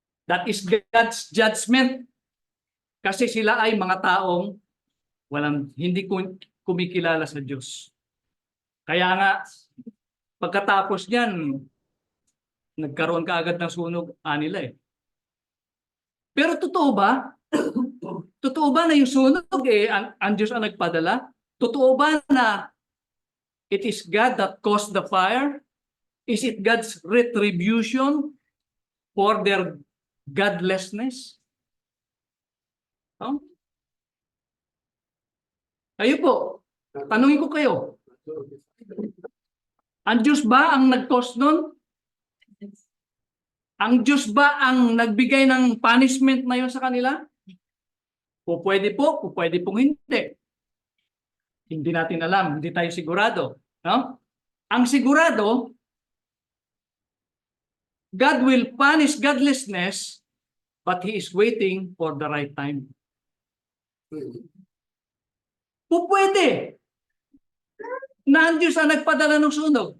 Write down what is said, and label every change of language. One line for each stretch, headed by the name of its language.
English: That is God's judgment.
Filipino: Kasi sila ay mga taong hindi kumikilala sa Diyos. Kaya nga, pagkatapos niyan, nagkaroon ka agad ng sunog nila eh. Pero totoo ba? Totoo ba na yung sunog ang Diyos ang nagpadala? Totoo ba na
English: it is God that caused the fire? Is it God's retribution for their godlessness? Huh?
Filipino: Kayo po, tanungin ko kayo. Ang Diyos ba ang nag-cause nun? Ang Diyos ba ang nagbigay ng punishment na yun sa kanila? Pwede pong hindi. Hindi natin alam, hindi tayo sigurado. No? Ang sigurado,
English: God will punish godlessness, but He is waiting for the right time.
Filipino: Pwede. Na ang Diyos ang nagpadala ng sunog.